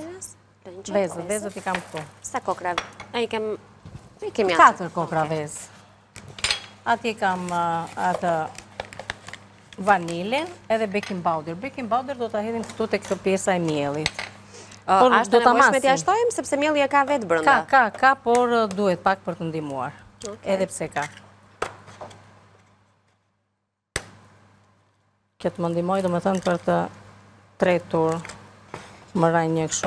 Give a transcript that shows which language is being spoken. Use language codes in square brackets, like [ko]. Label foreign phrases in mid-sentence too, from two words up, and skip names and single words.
[sq] Vezët i kam këtu. Sa kokra? I kemi 4 kokra vezë. Ati kam atë vanilin edhe [en] baking powder. Baking powder [sq] do ta hedhim këtu tek pjesa e miellit. Ashtë të nevojshme t'ja shtojmë, sepse mielli e ka vetë brënda. Ka, por duhet pak për të ndihmuar. Edhe pse ka. Këtë më ndihmoj, do me thënë për të tretur më raj një kështu.